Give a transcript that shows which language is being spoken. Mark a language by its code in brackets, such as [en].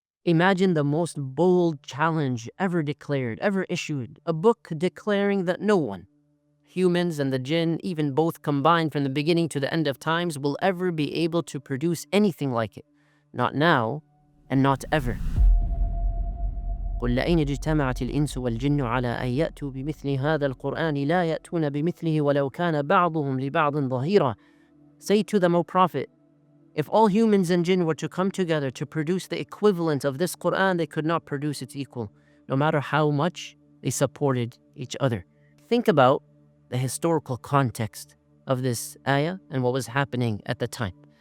[en] Imagine the most bold challenge ever declared, ever issued, a book declaring that no one, humans and the jinn, even both combined from the beginning to the end of times, will ever be able to produce anything like it. Not now, and not ever. [ar] قل لئن اجتمعت الإنس والجن على أن يأتوا بمثل هذا القرآن لا يأتون بمثله ولو كان بعضهم لبعض ظهيرا. [en] Say to them, O Prophet, if all humans and jinn were to come together to produce the equivalent of this Quran, they could not produce its equal, no matter how much they supported each other. Think about the historical context of this ayah and what was happening at the time.